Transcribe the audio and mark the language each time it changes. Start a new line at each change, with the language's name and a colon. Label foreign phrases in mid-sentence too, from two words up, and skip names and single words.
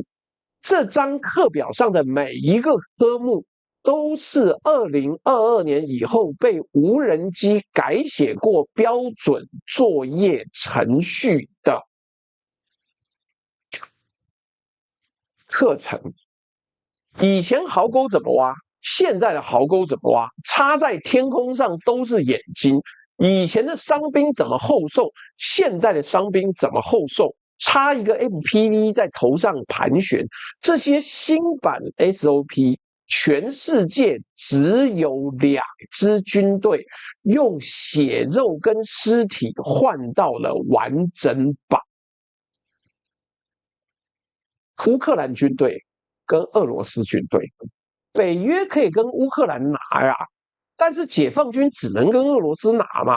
Chinese: 這張課表上的每一個科目都是2022年以後被無人機改寫過標準作業程序的課程。以前壕溝怎麼挖，現在的壕溝怎麼挖，插在天空上都是眼睛。以前的傷兵怎麼后受，現在的傷兵怎麼後受，插一個 MPV 在頭上盤旋。這些新版 SOP，全世界只有2支軍隊用血肉跟屍體換到了完整版。烏克蘭軍隊跟俄羅斯軍隊，北約可以跟烏克蘭拿呀，但是解放軍只能跟俄羅斯拿嘛。